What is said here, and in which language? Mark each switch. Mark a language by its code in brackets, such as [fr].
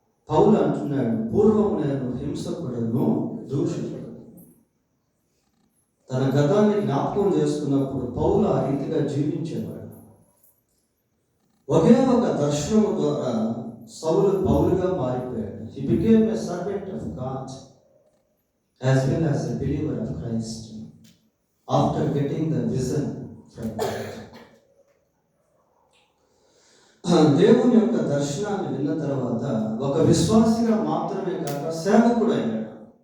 [te] పౌలు అంటున్నాడు, పూర్వం నేను హింసకుడను, దూషితుడు. తన గతాన్ని జ్ఞాపకం చేసుకున్నప్పుడు పౌలు ఆ రీతిగా జీవించేవాడు. ఒకే ఒక దర్శనం ద్వారా సౌలు పౌలుగా మారిపోయాడు. [en] He became a servant of God as well as a believer of Christ after getting the vision from God. [te] దేవుని యొక్క దర్శనాన్ని విన్న తర్వాత ఒక విశ్వాసిగా మాత్రమే కాక సేవకుడు అయ్యాడు.